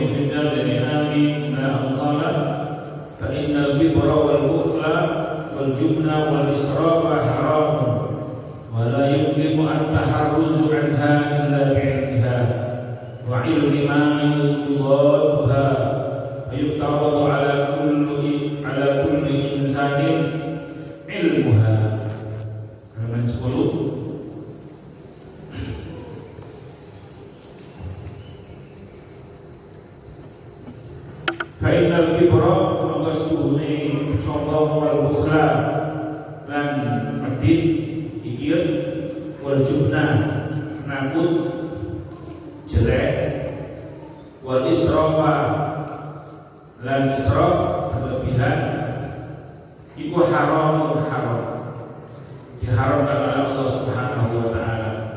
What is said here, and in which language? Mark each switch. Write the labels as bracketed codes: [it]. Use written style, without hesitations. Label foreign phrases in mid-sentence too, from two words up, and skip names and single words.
[ar] في الدارين آمين إلى أن قال فإن الكبر والبخل والجبن والإسراف حرام ولا يمكن التحرز عنها إلا بعلمها وعلم ما يضادها فيفترض على كل إنسان علمها. [jv] Halaman 10. [ar] فإن الكبر [jv] mangkasuhune sombong [ar] والبخل [jv] lan medit kikir [ar] والجبن [jv] nakut jelek [ar] والإسراف [jv] lan israf berlebihan iku haram [id] diharamkan oleh [jv] Allah [ar] سبحانه وتعالى.